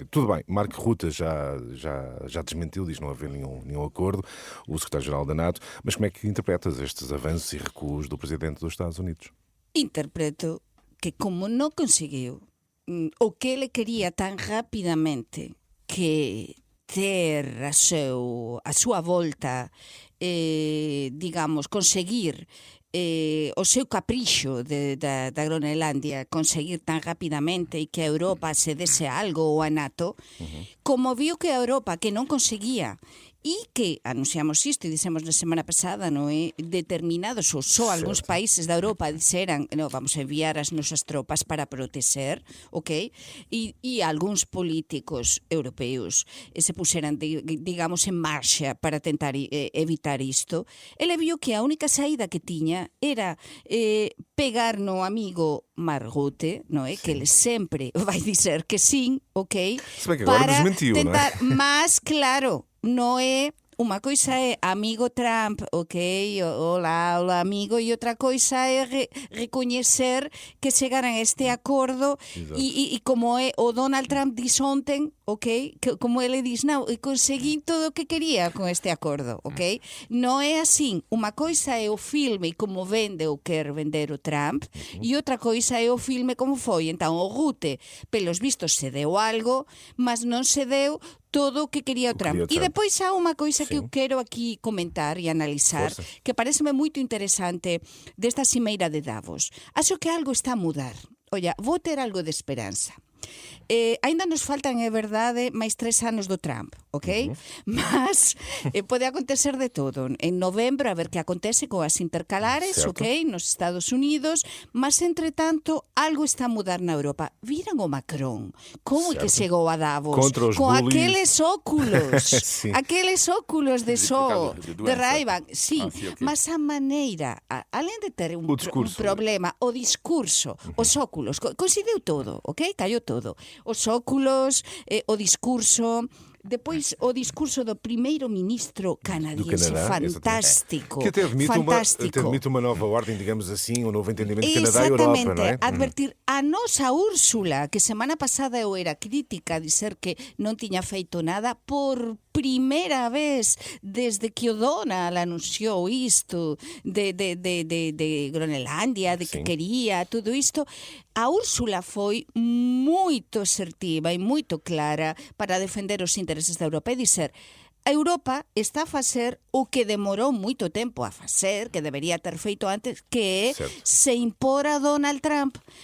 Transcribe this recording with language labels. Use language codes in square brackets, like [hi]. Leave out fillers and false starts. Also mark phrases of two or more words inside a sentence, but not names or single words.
[pt] Tudo bem, Mark Rutte já desmentiu, diz não haver nenhum acordo, o secretário-geral da NATO, mas como é que interpretas estes avanços e recuos do presidente dos Estados Unidos? [gl] Interpreto que [pt] como não conseguiu o que ele queria tão rapidamente, [gl] que ter a súa volta, digamos, conseguir o seu capricho da Groenlândia, conseguir tan rapidamente e que a Europa se dese algo ou a NATO, como viu que a Europa que non conseguía e que anunciamos isto e dixemos na semana pasada, non é? Determinados ou só algúns países da Europa dixeran, no, vamos a enviar as nosas tropas para proteger, ok? E algúns políticos europeus se puseran, digamos, en marcha para tentar evitar isto. Ele viu que a única saída que tiña era pegar no amigo Mark Rutte, non é? [pt] Que ele sempre vai dizer que sim, ok? Se bem que agora desmentiu, tentar, não é? [gl] mas claro, non é unha coisa é amigo Trump, ok, [es] hola amigo, [gl] e outra coisa é recoñecer que chegaran a este acordo e como é o Donald Trump diz ontem, ok, que, como ele diz, non, conseguí todo o que quería con este acordo, ok? Non é así, unha coisa é o filme como vende ou quer vender o Trump e outra coisa é o filme como foi. Entón o Rutte, [pt] pelos vistos, [gl] se deu algo, mas non se deu todo o que quería o Trump. E depois há unha coisa que eu quero aquí comentar e analizar, que pareceme moito interesante desta cimeira de Davos. [pt] Acho que algo está a mudar. [gl] Olla, vou ter algo de esperanza. Ainda nos faltan, é verdade, máis 3 anos do Trump, ok? [pt] Mas pode acontecer de todo. [gl] En novembro, a ver que acontece coas intercalares, certo, ok? Nos Estados Unidos, mas, entretanto, algo está a mudar na Europa. Viran o Macron, como é que chegou a Davos? Contra os con bullies. aqueles óculos, Sí. aqueles óculos de sol, de de doença. Ray-Ban, sí, Ah, sí, ok. mas a maneira, além de ter un discurso. problema, o discurso, os óculos, coincidiu todo, ok? [es] Cayó todo. [gl] Os óculos, o discurso, depois o discurso do primeiro ministro canadiense, fantástico. [pt] Que até admite uma nova ordem, digamos assim, um novo entendimento de Canadá e Europa, não é? [gl] Advertir a nosa Úrsula, que semana pasada eu era crítica a dizer que non tiña feito nada, por primeira vez desde que o Donald anunciou isto de Groenlândia, de que quería tudo isto, a Úrsula foi moito asertiva e moito clara para defender os intereses da Europa e dizer: a Europa está a facer o que demorou moito tempo a facer, que debería ter feito antes, que é se impor a Donald Trump.